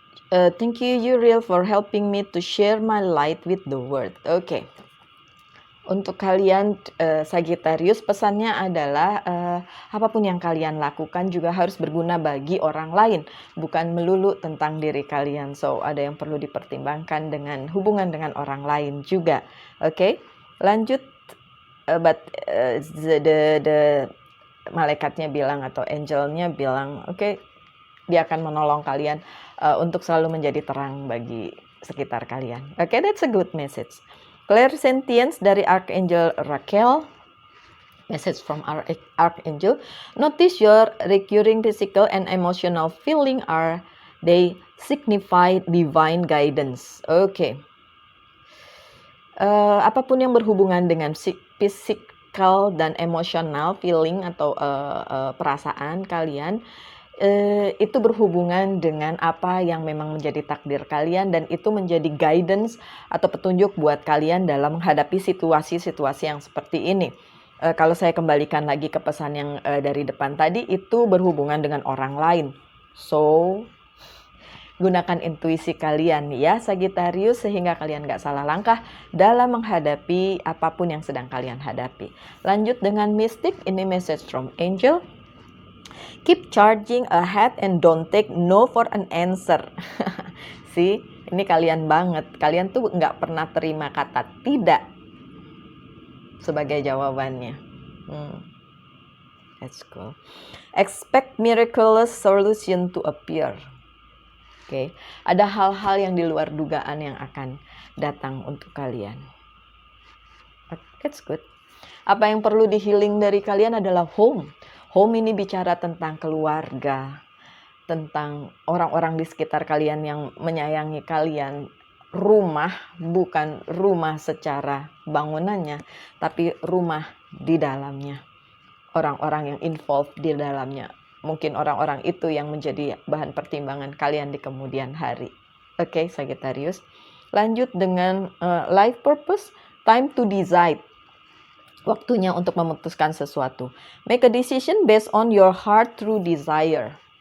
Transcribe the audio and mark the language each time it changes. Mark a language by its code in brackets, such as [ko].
[en] Thank you Uriel for helping me to share my light with the world. [id] Oke. Untuk kalian Sagittarius, pesannya adalah apapun yang kalian lakukan juga harus berguna bagi orang lain, bukan melulu tentang diri kalian. So ada yang perlu dipertimbangkan dengan hubungan dengan orang lain juga. Oke. Lanjut. But the malaikatnya bilang atau angelnya bilang, oke, dia akan menolong kalian untuk selalu menjadi terang bagi sekitar kalian. [en] Oke, that's a good message. Clairsentience dari Archangel Raquel. Message from our Archangel. Notice your recurring physical and emotional feeling are they signify divine guidance. [id] Oke. Apapun yang berhubungan dengan physical dan emotional feeling atau perasaan kalian, itu berhubungan dengan apa yang memang menjadi takdir kalian, dan itu menjadi guidance atau petunjuk buat kalian dalam menghadapi situasi-situasi yang seperti ini. Kalau saya kembalikan lagi ke pesan yang dari depan tadi, itu berhubungan dengan orang lain. So, gunakan intuisi kalian ya Sagittarius, sehingga kalian gak salah langkah dalam menghadapi apapun yang sedang kalian hadapi. Lanjut dengan Mystic, ini [en] message from Angel. Keep charging ahead and don't take no for an answer. [id] See, ini kalian banget. Kalian tuh nggak pernah terima kata tidak sebagai jawabannya. [en] That's cool. Expect miraculous solution to appear. [id] Oke, ada hal-hal yang di luar dugaan yang akan datang untuk kalian. [en] That's good. [id] Apa yang perlu di healing dari kalian adalah home. Home ini bicara tentang keluarga, tentang orang-orang di sekitar kalian yang menyayangi kalian. Rumah, bukan rumah secara bangunannya, tapi rumah di dalamnya. Orang-orang yang involved di dalamnya. Mungkin orang-orang itu yang menjadi bahan pertimbangan kalian di kemudian hari. Oke, Sagittarius. Lanjut dengan life purpose, [en] time to decide. [id] Waktunya untuk memutuskan sesuatu. [en] Make a decision based on your heart through desire.